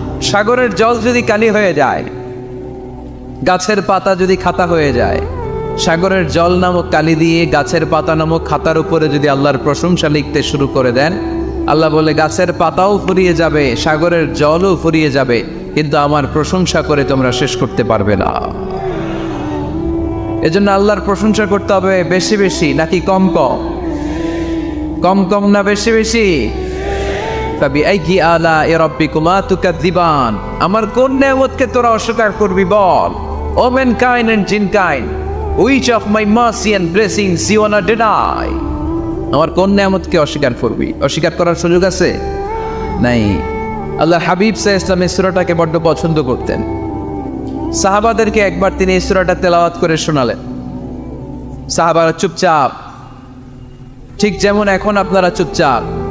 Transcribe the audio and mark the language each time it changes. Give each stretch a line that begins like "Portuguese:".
Bangla: সাগরের জল যদি কালি হয়ে যায়, গাছের পাতা যদি খাতা হয়ে যায়, সাগরের জল নামক কালি দিয়ে গাছের পাতা নামক খাতার উপরে যদি আল্লাহর প্রশংসা লিখতে শুরু করে দেন, আল্লাহ বলে গাছের পাতাও ফুরিয়ে যাবে, সাগরের জলও ফুরিয়ে যাবে, কিন্তু আমার প্রশংসা করে তোমরা শেষ করতে পারবে না। এজন্য আল্লাহর প্রশংসা করতে হবে বেশি বেশি নাকি কম কম? কম কম না বেশি বেশি?
Arabic: ফাবিআইয়ি আলা'i রাব্বিকুমা তুকাযযিবান,
Bangla: আমার কোন নেয়ামতকে তোরা অস্বীকার করবি বল?
English: O mankind and jinnkind, which of my mercy and blessings you wanna deny?
Bangla: আমার কোন নেয়ামতকে অস্বীকার করবি? অস্বীকার করার সুযোগ আছে? নাই। আল্লাহ হাবিব সাল্লাল্লাহু আলাইহি ওয়াসাল্লাম এই সূরাটাকে বড্ড পছন্দ করতেন। সাহাবাদেরকে একবার তিনি এই সূরাটা তেলাওয়াত করে শোনালেন। সাহাবারা চুপচাপ, ঠিক যেমন এখন আপনারা চুপচাপ।